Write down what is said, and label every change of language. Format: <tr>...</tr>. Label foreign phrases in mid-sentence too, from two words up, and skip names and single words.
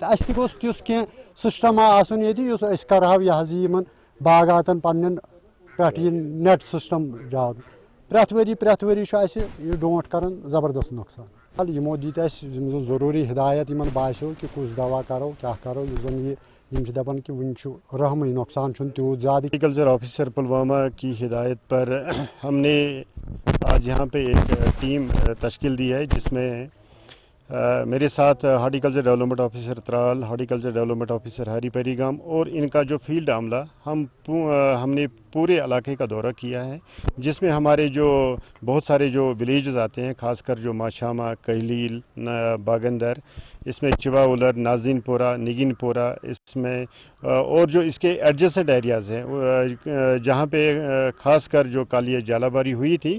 <ks>اَسہِ تہِ گوٚژھ تیُتھ کینٛہہ سسٹم آسُن ییٚتہِ یُس أسۍ کرہاو یِمن باغاتن پننٮ۪ن پٮ۪ٹھ یہِ</ks> <en>نیٹ سسٹم</en> <ks>جال. پرٛٮ۪تھ ؤری چھُ اَسہِ یہِ ڈونٛٹھ کران زبردست نۄقصان. یِمو دِتۍ اَسہِ یِم زن ضروٗری ہدایت یِمن باسیو کہ کُس دوا کرو کیٛاہ کرو. یُس زن یِم چھِ دپان کہ وٕنہِ چھُ رحمٕے، نۄقصان چھُنہٕ تیوٗت زیادٕ.</ks> <en>ایگریکلچر آفیسر</en> <ur>پلوامہ کی ہدایت پر ہم نے آج یہاں پہ ایک ٹیم تشکیل دی ہے، جس میں میرے ساتھ</ur> <en>ہارٹیکلچر ڈیولپمنٹ آفیسر</en> <ur>ترال،</ur> <en>ہارٹیکلچر ڈیولپمنٹ آفیسر</en> <ur>ہری پیری گام اور ان کا جو فیلڈ عملہ ہم نے پورے علاقے کا دورہ کیا ہے، جس میں ہمارے جو بہت سارے جو ولیجز آتے ہیں، خاص کر جو ماشامہ، کہلیل، باگندر، اس میں چیوا اُلر, ناجن پورہ، نگین پورہ، اس میں اور جو اس کے</ur> <en>adjacent areas</en> <ur>ہیں جہاں پہ خاص کر جو کالیا جالاباری ہوئی تھی,</ur>